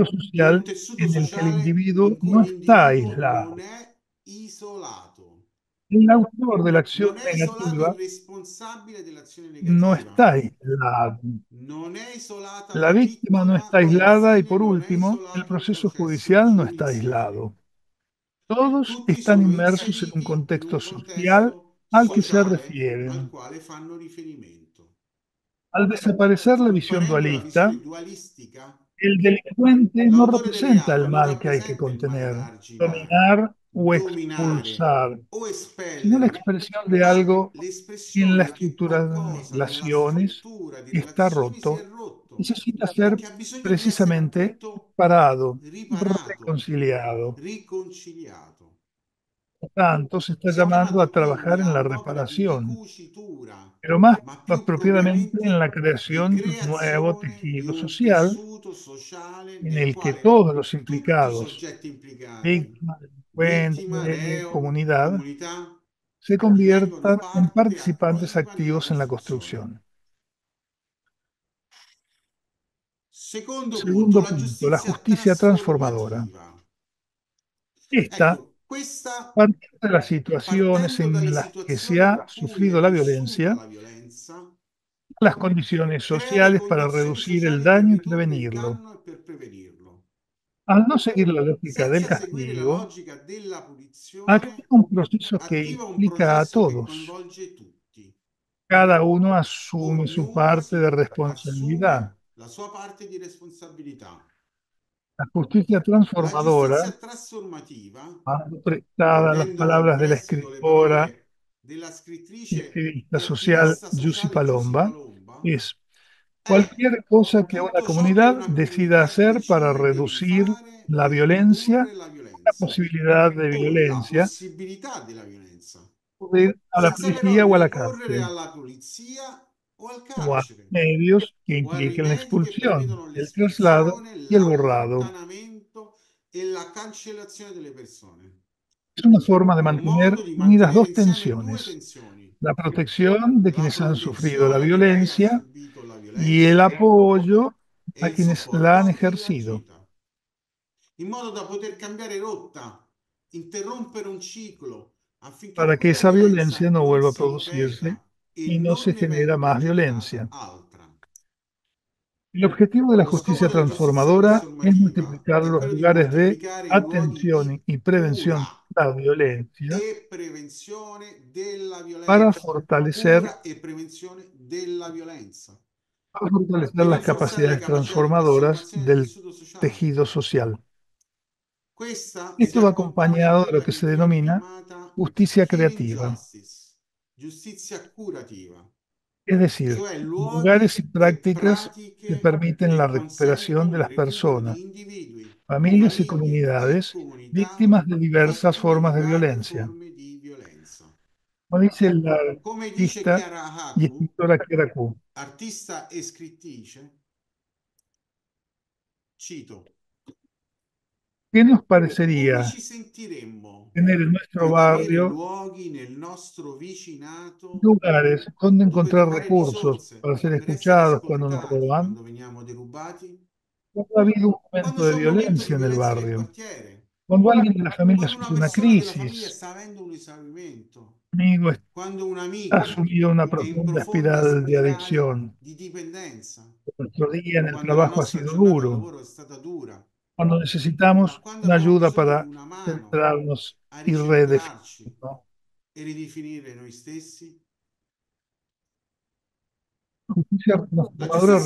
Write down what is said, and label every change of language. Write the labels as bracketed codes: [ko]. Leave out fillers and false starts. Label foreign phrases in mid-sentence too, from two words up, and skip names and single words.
[it] di un [es] social [it] tessuto [es] en el que el [it] sociale [es] individuo [it] in cui [es] no está [it] l'individuo non [es] aislado. [it] è isolato, [es] El autor de la acción [it] non è isolato il [es] negativa [it] responsabile dell'azione [es] no [it] negativa, [es] está aislado. [it] non è isolata [es] La [it] la [es] víctima no [it] vittima [es] está [it] e [es] aislada y [it] infine [es] por [it] non è [es] último, el [it] isolato il [es] proceso [it] processo [es] judicial no está [it] giudiziario. [es] aislado. Todos [it] Tutti [es] están [it] sono [es] inmersos en un [it] inseriti in un [es] contexto social [it] contesto [es] al que se [it] sociale al [es] refieren. [it] quale fanno riferimento. [es] Al desaparecer la visión [it] Scomparendo la [es] dualista, [it] visione dualistica, [es] el delincuente no [it] l'autore del [es] representa el [it] reato non [es] mal que hay que [it] rappresenta il male [es] contener, [it] da arginare, [es] dominar o [it] dominare [es] expulsar, [it] o [es] sino la [it] espellere, [es] expresión de [it] ma [es] algo que en la [it] l'espressione che [es] estructura de [it] qualcosa nella [es] relaciones [it] struttura di [es] está [it] relazioni si è [es] roto, [it] rotto [es] necesita [it] e [es] ser [it] che ha bisogno di essere [es] precisamente [it] appunto [es] parado, [it] riparato, [es] reconciliado. [it] riconciliato. [es] Por tanto, se está [it] Siamo [es] llamando a [it] chiamati quindi [es] trabajar en [it] a [es] la [it] un'opera di [es] reparación, [it] ricucitura, [es] pero más [it] ma più [es] apropiadamente en la [it] propriamente di [es] creación de un nuevo [it] creazione di [es] tejido [it] un [es] social [it] tessuto sociale [es] en [it] nel [es] el que [it] quale [es] todos los [it] tutti i [es] implicados, [it] soggetti implicati, [es] víctimas, [it] vittima, [es] delincuentes, [it] reo, [es] comunidad, [it] comunità, [es] se [it] vengono [es] conviertan en [it] parte a [es] participantes activos [it] accompagnare [es] en la [it] l'istruzione. [es] construcción. [it] Secondo punto, [es] Segundo [it] la [es] punto, la [it] giustizia [es] justicia transformadora. [it] trasformativa. [es] Esta, [it] Ecco, questa [es] partiendo de las situaciones [it] partendo dalle [es] en las que se [it] situazioni [es] ha [it] in cui [es] sufrido [it] è [es] la [it] vissuta [es] violencia, [it] la violenza, [es] las condiciones [it] crea le [es] sociales para [it] condizioni [es] reducir el [it] sociali per [es] daño y [it] ridurre il [es] prevenirlo. [it] danno e per prevenirlo. [es] Al no seguir la lógica del [it] Senza seguire la [es] castigo, [it] logica della [es] activa [it] punizione, [es] un proceso que [it] attiva un [es] implica a [it] processo che [es] todos. [it] coinvolge tutti. [es] Cada uno asume su [it] Ognuno [es] parte de responsabilidad. [it] assume la sua parte di responsabilità. [es] La justicia [it] La [es] transformadora, [it] giustizia trasformativa, [es] prestada las [it] prendendo in [es] palabras de la [it] prestito le [es] escritora [it] parole della [es] y [it] scrittrice [es] activista [it] e [es] social [it] attivista [es] Yussi [it] sociale Giusy [es] Palomba, [it] Palomba, [es] es [it] è [es] cualquier cosa que una [it] tutto ciò che [es] comunidad [it] una [es] decida [it] comunità [es] hacer para [it] decide di [es] reducir [it] fare [es] la [it] per [es] violencia, [it] ridurre la [es] la [it] violenza [es] posibilidad de [it] o la [es] violencia, [it] possibilità della violenza, [es] puede ir a la [it] senza però [es] policía o a la [it] ricorrere [es] cárcel, [it] alla polizia o al [es] o a [it] carcere [es] medios que [it] o a [es] impliquen la [it] rimedi che [es] expulsión, [it] prevedono [es] el traslado [it] l'espulsione, [es] y el borrado. [it] l'allontanamento e la cancellazione delle persone. [es] Es una forma de [it] Un [es] mantener [it] modo di [es] unidas [it] mantenere [es] dos [it] insieme due [es] tensiones: [it] tensioni: [es] la protección de [it] la [es] quienes han sufrido la [it] protezione di chi ha [es] violencia [it] subito la [es] y el [it] violenza [es] apoyo [it] e [es] a [it] il [es] quienes la [it] supporto [es] han [it] a chi l'ha [es] ejercido, [it] agita, in modo da poter cambiare rotta, interrompere un ciclo affinché [es] para que [it] quella [es] esa [it] violenza [es] violencia no [it] non [es] vuelva a [it] si [es] producirse [it] ripeta e [es] y no [it] non [es] se [it] ne [es] genera [it] venga [es] más [it] generata [es] violencia. [it] altra. [es] El objetivo de la [it] Lo scopo [es] justicia [it] della giustizia [es] transformadora es [it] trasformativa [es] multiplicar [it] è [es] los [it] quello di [es] lugares de [it] moltiplicare i luoghi [es] atención [it] di [es] y [it] cura [es] prevención de la violencia [it] e prevenzione della [es] para [it] violenza. [es] fortalecer, [it] Cura e prevenzione della violenza [es] para fortalecer [it] e [es] las [it] rinforzare le [es] capacidades [it] capacità di [es] transformadoras [it] trasformazione del [es] del [it] tessuto sociale. [es] tejido social. [it] Questa si [es] Esto va [it] accompagna a [es] acompañado de lo [it] quella [es] que [it] che [es] se [it] viene [es] denomina [it] chiamata [es] justicia [en] healing [es] creativa, [en] justice, [it] giustizia curativa, [es] es decir, [it] cioè [es] lugares y [it] luoghi e [es] prácticas que [it] pratiche [es] permiten [it] che [es] la recuperación de [it] consentono il [es] las [it] recupero [es] personas, [it] di individui, [es] familias y [it] famiglie e [es] comunidades [it] comunità [es] víctimas de diversas [it] vittime di [es] formas de [it] varie [es] violencia. [it] forme di violenza. [es] Como dice la [it] Come dice [es] artista [it] Chiara [es] y [it] Haku, [es] escritora Kira Ku, [it] artista e scrittrice, cito: [es] ¿qué nos [it] come ci [es] parecería [it] sentiremmo [es] tener en [it] di [es] nuestro [it] avere [es] barrio [it] luoghi nel nostro vicinato [es] lugares donde [it] dove [es] encontrar [it] trovare [es] recursos [it] risorse [es] para ser [it] per essere [es] escuchados cuando nos [it] ascoltati [es] roban? [it] quando veniamo derubati, [es] Cuando ha habido un [it] quando [es] momento de [it] c'è un momento di [es] violencia en el [it] violenza nel [es] barrio, [it] quartiere, [es] cuando alguien de la familia [it] quando una [es] sufre una [it] persona della famiglia [es] crisis, [it] sta avendo un esaurimento, [es] un amigo [it] quando un [es] ha [it] amico [es] sumido una [it] è in [es] profunda [it] profonda [es] espiral de [it] spirale [es] adicción, [it] di dipendenza, [es] nuestro día en el [it] quando la [es] trabajo ha [it] nostra [es] sido [it] giornata al [es] duro, [it] lavoro è stata dura, [es] cuando [it] ma [es] necesitamos [it] quando [es] una [it] abbiamo [es] ayuda [it] bisogno di [es] para [it] una mano [es] centrarnos [it] a [es] y [it] ricentrarci [es] redefinirnos. [it] e ridefinire noi stessi, [es] La justicia [it] la [es] transformadora